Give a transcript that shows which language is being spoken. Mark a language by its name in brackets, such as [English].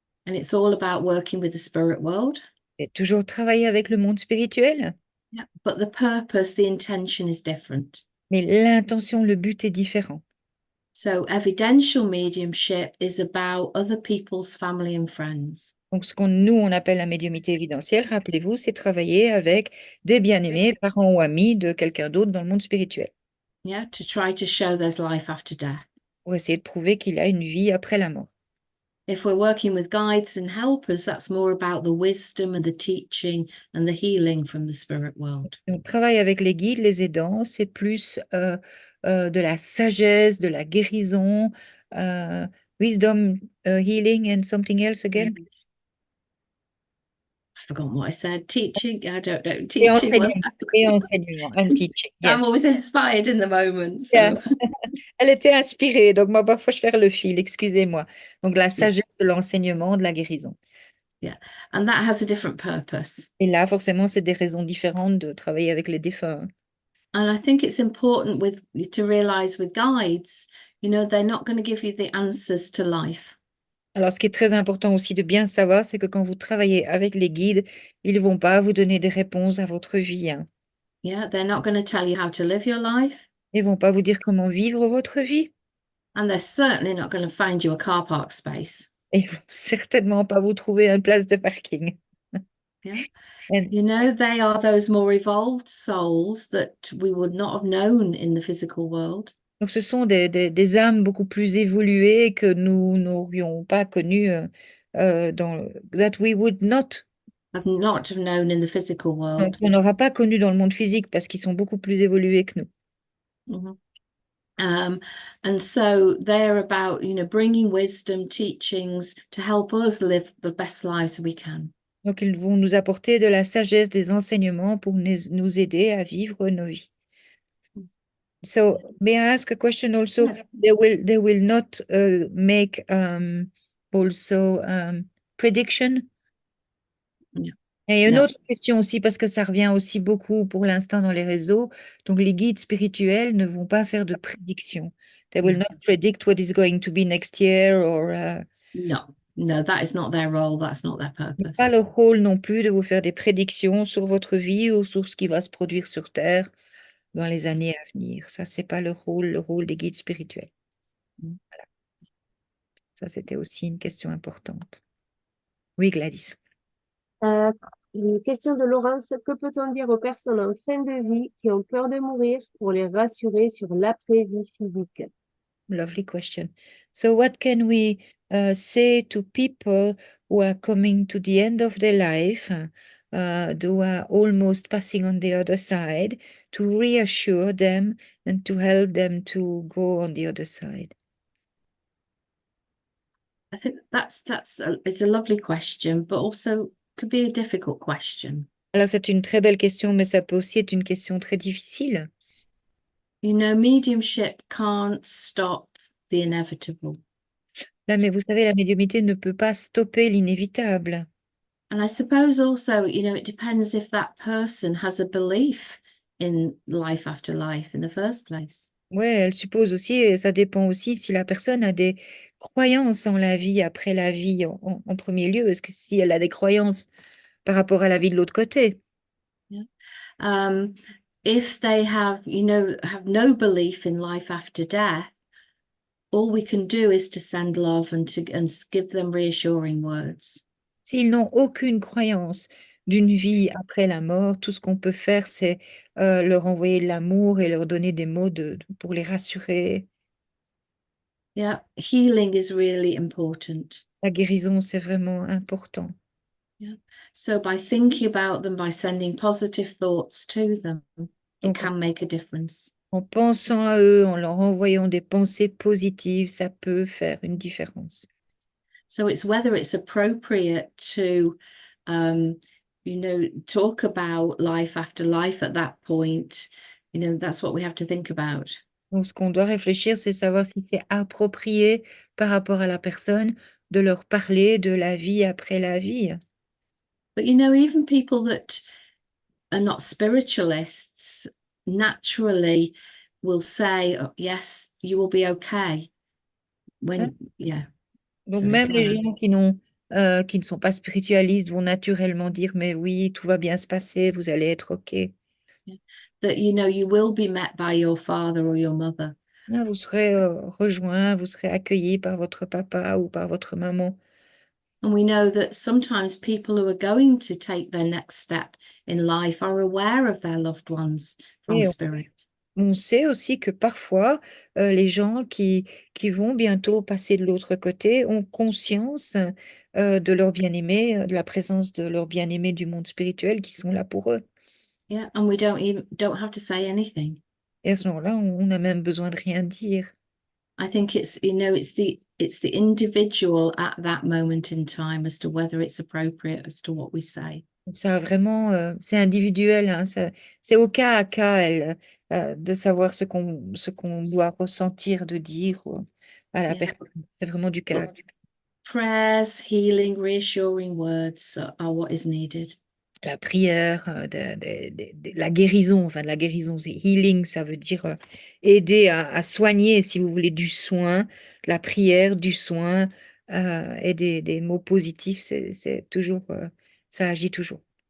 [English] and it's all about working with the spirit world. [French] C'est toujours travailler avec le monde spirituel, [English] Yeah, but the purpose, the intention is different. [French] mais l'intention, le but est différent. [English] So evidential mediumship is about other people's family and friends. [French] Donc, ce qu'on nous, on appelle la médiumnité évidentielle, rappelez-vous, c'est travailler avec des bien-aimés, parents ou amis de quelqu'un d'autre dans le monde spirituel, [English] Yeah, to try to show there's life after death. [French] pour essayer de prouver qu'il a une vie après la mort. [English] If we're working with guides and helpers, that's more about the wisdom and the teaching and the healing from the spirit world. [French] On travaille avec les guides, les aidants, c'est plus de la sagesse, de la guérison, [English] wisdom, healing and something else again. I've forgotten what I said. Teaching, I don't know. [French] Et [English] Teaching. [French] enseignement, et enseignement, [English] and teaching, yes. I'm always inspired in the moment. So. Yeah. [French] Elle était inspirée, donc moi, parfois, je perds le fil, excusez-moi. Donc, la sagesse de l'enseignement, de la guérison. [English] And that has a different purpose. [French] Et là, forcément, c'est des raisons différentes de travailler avec les défunts. [English] And I think it's important to realize with guides, they're not going to give you the answers to life. [French] Alors, ce qui est très important aussi de bien savoir, c'est que quand vous travaillez avec les guides, ils ne vont pas vous donner des réponses à votre vie, hein. [English] Yeah, they're not going to tell you how to live your life. [French] Ils ne vont pas vous dire comment vivre votre vie. [English] And they're certainly not going to find you a car park space. [French] Et ils vont certainement pas vous trouver une place de parking. [English] Yeah. And They are those more evolved souls that we would not have known in the physical world. [French] donc, ce sont des âmes beaucoup plus évoluées que nous n'aurions pas connues [English] that we would not, Have not have known in the physical world. [French] donc, on n'aura pas connu dans le monde physique parce qu'ils sont beaucoup plus évolués que nous. [English] And so they're about, bringing wisdom, teachings to help us live the best lives we can. [French] Donc, ils vont nous apporter de la sagesse, des enseignements pour nous aider à vivre nos vies. [English] So, may I ask a question also? Yeah. They will not make also prediction? No. [French] Et une [English] No. [French] autre question aussi, parce que ça revient aussi beaucoup pour l'instant dans les réseaux. Donc, les guides spirituels ne vont pas faire de prédictions. [English] They will not predict what is going to be next year or No, that is not their role. That's not their [French] pas [English] purpose. [French] leur rôle non plus de vous faire des prédictions sur votre vie ou sur ce qui va se produire sur Terre dans les années à venir. Ça, c'est pas le rôle des guides spirituels. Voilà. Ça, c'était aussi une question importante. Oui, Gladys. Une question de Laurence. Que peut-on dire aux personnes en fin de vie qui ont peur de mourir pour les rassurer sur l'après-vie physique? [English] Lovely question. So, what can we say to people who are coming to the end of their life, who are almost passing on the other side, to reassure them and to help them to go on the other side? I think it's a lovely question, but also could be a difficult question. [French] Alors, c'est une très belle question, mais ça peut aussi être une question très difficile. [English] You know, mediumship can't stop the inevitable. [French] Là, mais vous savez, la médiumnité ne peut pas stopper l'inévitable. [English] And I suppose also, you know, it depends if that person has a belief in life after life in the first place. [French] Ouais, elle suppose aussi, et ça dépend aussi si la personne a des croyances en la vie après la vie en premier lieu. Est-ce que si elle a des croyances par rapport à la vie de l'autre côté? [English] If they have, you know, have no belief in life after death, all we can do is to send love and give them reassuring words. [French] S'ils n'ont aucune croyance d'une vie après la mort, tout ce qu'on peut faire, c'est leur envoyer de l'amour et leur donner des mots pour les rassurer. [English] Yeah, healing is really important. [French] La guérison, c'est vraiment important. [English] Yeah. So by thinking about them, by sending positive thoughts to them, it [French] Donc, [English] can make a difference. [French] en pensant à eux, en leur envoyant des pensées positives, ça peut faire une différence. [English] So it's whether it's appropriate to, you know, talk about life after life at that point. You know, that's what we have to think about. [French] Donc, ce qu'on doit réfléchir, c'est savoir si c'est approprié par rapport à la personne de leur parler de la vie après la vie. [English] But, you know, even people that are not spiritualists naturally will say, oh, yes, you will be okay. When, yeah. [French] Donc, [English] Sorry, [French] même [English] go [French] les [English] on. [French] gens qui ne sont pas spiritualistes vont naturellement dire, mais oui, tout va bien se passer, vous allez être OK. [English] That, you know, you will be met by your father or your mother. [French] Hein, vous serez rejoint, vous serez accueilli par votre papa ou par votre maman. [English] And we know that sometimes people who are going to take their next step in life are aware of their loved ones from [French] Et [English] spirit. [French] on sait aussi que parfois, les gens qui vont bientôt passer de l'autre côté ont conscience de leur bien-aimé, de la présence de leur bien-aimé du monde spirituel qui sont là pour eux. [English] Yeah, and we don't have to say anything. [French] Et à ce moment-là, on n'a même besoin de rien dire. [English] I think it's, you know, it's the individual at that moment in time as to whether it's appropriate as to what we say. [French] Donc ça vraiment, c'est individuel, hein, c'est au cas à cas de savoir ce qu'on doit ressentir, de dire à la [English] Yeah. [French] personne. C'est vraiment du cas à cas. [English] Prayers, healing, reassuring words are what is needed. [French] La prière, la guérison, enfin de la guérison, c'est healing, ça veut dire aider à soigner, si vous voulez, du soin, la prière, du soin et des mots positifs, c'est toujours, ça agit toujours.